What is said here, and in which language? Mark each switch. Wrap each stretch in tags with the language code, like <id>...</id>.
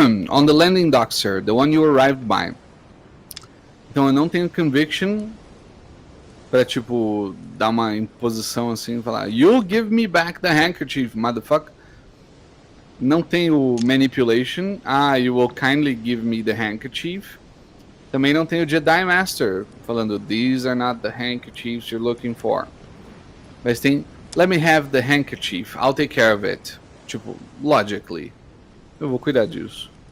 <en>On the landing dock, sir, the one you arrived by.</en> <pt>Então eu não tenho conviction pra, tipo, dar uma imposição assim e falar</pt> <en>You give me back the handkerchief, motherfucker.</en> <pt>Não tenho manipulation.</pt> <en>You will kindly give me the handkerchief.</en> <pt>Também não tenho Jedi Master falando</pt> <en>These are not the handkerchiefs you're looking for.</en> <pt>Mas tem</pt> <en>Let me have the handkerchief, I'll take care of it.</en> <pt>Tipo, logically. Eu vou cuidar disso.</pt>